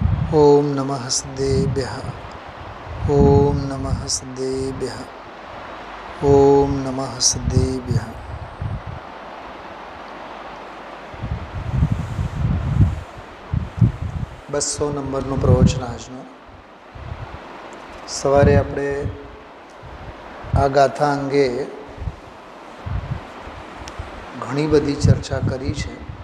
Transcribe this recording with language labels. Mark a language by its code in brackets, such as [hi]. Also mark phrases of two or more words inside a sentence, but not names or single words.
[sa] ओम नमः सिद्धेभ्यः। ओम नमः सिद्धेभ्यः। ओम नमः सिद्धेभ्यः। [gu] બસો નંબરનું પ્રવચન આજનું. સવારે આપણે આ ગાથા અંગે ઘણી બધી ચર્ચા કરી છે.